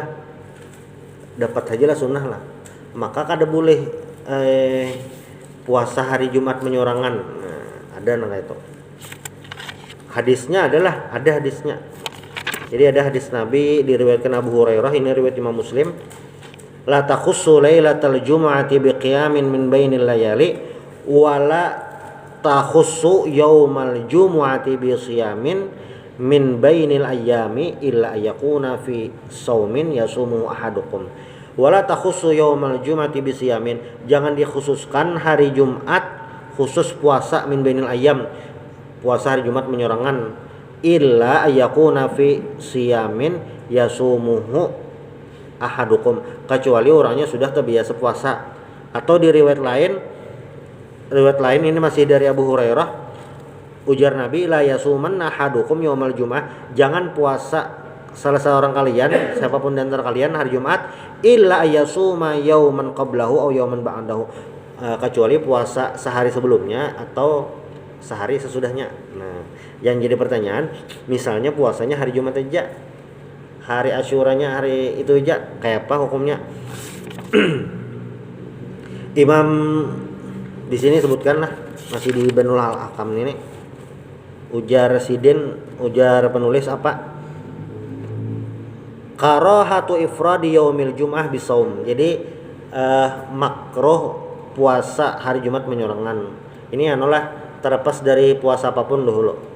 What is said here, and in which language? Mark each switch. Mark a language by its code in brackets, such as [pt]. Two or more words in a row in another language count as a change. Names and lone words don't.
[bjn] Dapat aja lah sunnah lah. Maka kada boleh puasa hari Jumat menyorangan. Nah, ada nang itu. Hadisnya adalah ada hadisnya. Jadi ada hadis Nabi diriwayatkan Abu Hurairah, ini riwayat Imam Muslim. [ar] لا تخصوا ليلة الجمعة بقيام من بين الليالي ولا تخصوا يوم الجمعة بصيام من بين الأيام إلا أن يكون في صوم يصوم أحدكم. ولا تخصوا يوم الجمعة بصيام, [bjn] jangan dikhususkan hari Jumat khusus puasa [ar] من بين الأيام, [bjn] puasa hari Jumat menyorangan, [ar] إلا أن يكون في صيام يصومه أحدكم, [bjn] kecuali orangnya sudah terbiasa puasa. Atau di riwayat lain ini masih dari Abu Hurairah, ujar Nabi, [ar] لا يصومن أحدكم يوم الجمعة, [bjn] jangan puasa salah seorang kalian, siapapun di antara kalian hari Jumat, [ar] إلا أن يصوم يوما قبله أو يوما بعده, [bjn] kecuali puasa sehari sebelumnya atau sehari sesudahnya. Nah, yang jadi pertanyaan, misalnya puasanya hari Jumat aja, hari Asyuranya hari itu aja, kayak apa hukumnya? Imam di sini sebutkan lah, masih di Banul Al-Akam ini, ujar penulis apa? [ar] كراهة إفراد يوم الجمعة بصوم. [bjn] Jadi makruh puasa hari Jumat menyorangan. Ini anulah terlepas dari puasa apapun dahulu.